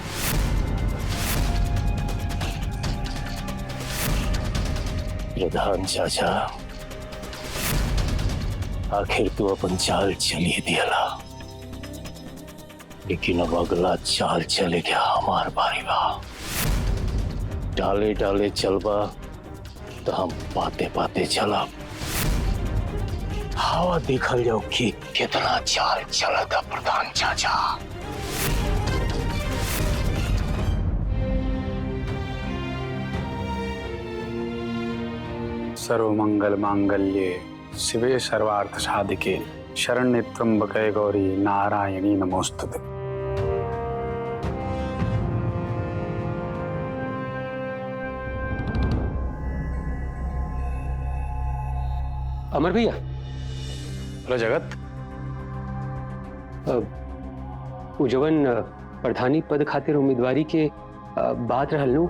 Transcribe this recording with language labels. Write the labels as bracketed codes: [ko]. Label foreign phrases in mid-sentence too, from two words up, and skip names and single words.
[bho] प्रधान चाचा, आखिर तू अपन चाल चलिए दियला, लेकिन अब अगला चाल चले क्या हमार बारी बा। डाले डाले चलबा तो हम पाते पाते चला। हवा देखल जाओ कि कितना चाल चला था प्रधान चाचा। [sa] सर्वमंगल मांगल्ये शिवे सर्वार्थ साधिके शरण्ये त्र्यंबके गौरी नारायणी नमोस्तुते। [bho] अमर भैया, हेलो जगत। उजवन प्रधानी पद खातिर उम्मीदवारी के बात रहल नु।